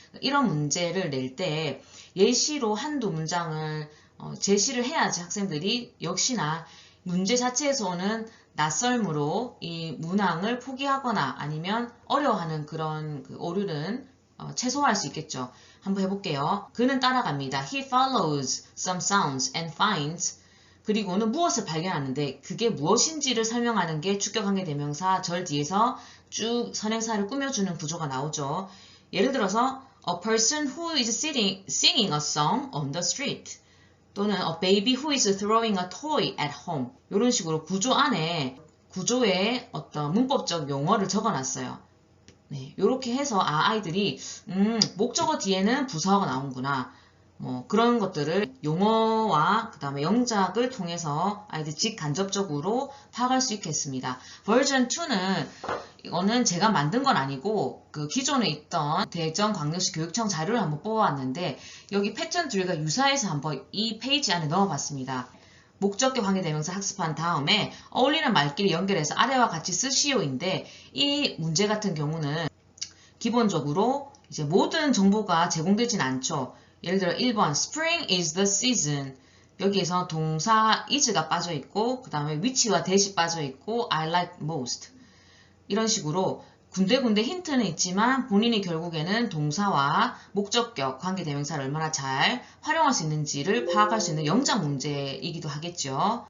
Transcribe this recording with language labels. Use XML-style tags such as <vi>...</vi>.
<ko>이런 문제를 낼 때 예시로 한두 문장을 제시를 해야지 학생들이 역시나 문제 자체에서 오는 낯설므로 이 문항을 포기하거나 아니면 어려워하는 그런 그 오류는 최소화할 수 있겠죠. 한번 해볼게요. 그는 따라갑니다.</ko> <en>He follows some sounds and finds.</en> <ko>그리고는 무엇을 발견하는데 그게 무엇인지를 설명하는 게 주격관계대명사 절 뒤에서 쭉 선행사를 꾸며주는 구조가 나오죠. 예를 들어서</ko> <en>A person who is singing a song on the street. 또는 A baby who is throwing a toy at home.</en> <ko>이런 식으로 구조 안에 구조에 어떤 문법적 용어를 적어놨어요. 네, 이렇게 해서 아이들이 목적어 뒤에는 부사어가 나오는구나. 뭐 그런 것들을 용어와 그 다음에 영작을 통해서 아이들 직간접적으로 파악할 수 있겠습니다. 버전 2는 이거는 제가 만든 건 아니고 그 기존에 있던 대전광역시 교육청 자료를 한번 뽑아왔는데 여기 패턴 둘과 유사해서 한번 이 페이지 안에 넣어봤습니다. 목적격 관계대명사 학습한 다음에 어울리는 말끼리 연결해서 아래와 같이 쓰시오인데 이 문제 같은 경우는 기본적으로 이제 모든 정보가 제공되진 않죠. 예를 들어</ko> <en>1번 Spring is the season.</en> <ko>여기에서 동사 is가 빠져있고 그 다음에 which와 that이 빠져있고</ko> <en>I like most.</en> <ko>이런 식으로 군데군데 힌트는 있지만 본인이 결국에는 동사와 목적격, 관계대명사를 얼마나 잘 활용할 수 있는지를 파악할 수 있는 영작 문제이기도 하겠죠.</ko>